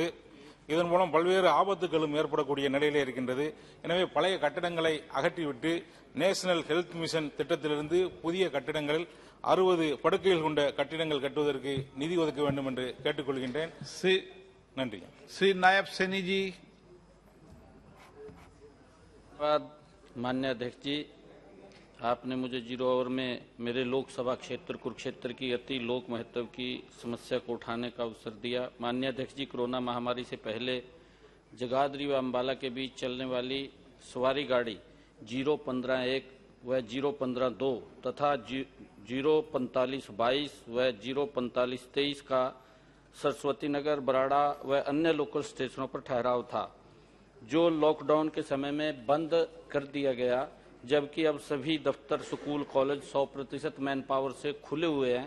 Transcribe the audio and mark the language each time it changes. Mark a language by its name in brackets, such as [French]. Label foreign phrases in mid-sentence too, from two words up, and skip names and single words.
[Tamil] இதன் மூலம் பல்வேறு ஆபத்துகளும் ஏற்படக்கூடிய நிலையிலே இருக்கின்றது. எனவே பழைய கட்டிடங்களை அகற்றிவிட்டு நேஷனல் ஹெல்த் மிஷன் திட்டத்திலிருந்து புதிய கட்டிடங்கள் 60 படுக்கைகள் கொண்ட கட்டிடங்கள் கட்டுவதற்கு நிதி ஒதுக்க வேண்டும் என்று கேட்டுக்கொள்கின்றேன். நன்றி. [Hindi] श्री नायब सैनी जी। माननीय अध्यक्ष जी, आपने मुझे 0 ओवर में मेरे लोकसभा क्षेत्र कुरुक्षेत्र की अति लोक महत्व की समस्या को उठाने का अवसर दिया। माननीय अध्यक्ष जी, कोरोना महामारी से पहले जगाधरी व अम्बाला के बीच चलने वाली सवारी गाड़ी 015-1 व 015-2 तथा 045-22 व 045-23 का सरस्वती नगर, बराड़ा व अन्य [English] local stations [Hindi] पर ठहराव था, जो लॉकडाउन के समय में बंद कर दिया गया, जबकि अब सभी दफ्तर, स्कूल, कॉलेज 100% [English] man power [Hindi] से खुले हुए हैं।